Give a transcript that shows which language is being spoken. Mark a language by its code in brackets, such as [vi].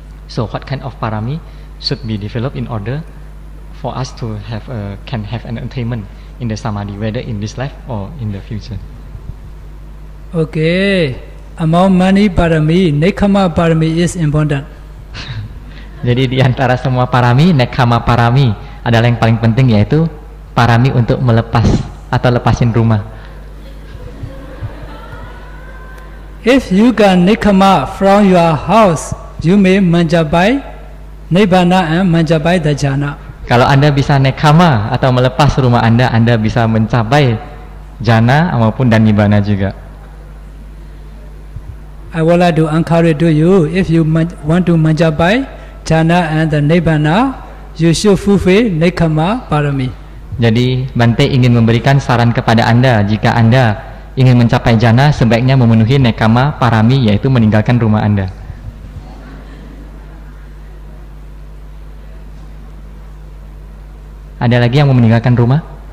[en] So what kind of parami should be developed in order for us to can have an attainment in the samadhi, whether in this life or in the future? Okay, among many parami, nekkhamma parami is important. [id] Jadi di antara semua parami, nekkhamma parami adalah yang paling penting, yaitu parami untuk melepas atau lepasin rumah. [en] If you can nekkhamma from your house, you may [id] mencapai [en] nibbana and [id] mencapai [en] the jhana. [id] Kalau Anda bisa nekkhamma atau melepas rumah Anda bisa mencapai jhana maupun dan nibbana juga. [en] I would like to encourage to you, if you want to [id] mencapai [en] jhana and the nibbana, you should fulfill nekkhamma parami. [id] Jadi Bante ingin memberikan saran kepada Anda, jika Anda ingin mencapai jhana, sebaiknya memenuhi nekkhamma parami, yaitu meninggalkan rumah Anda. Ada lagi yang mau meninggalkan rumah?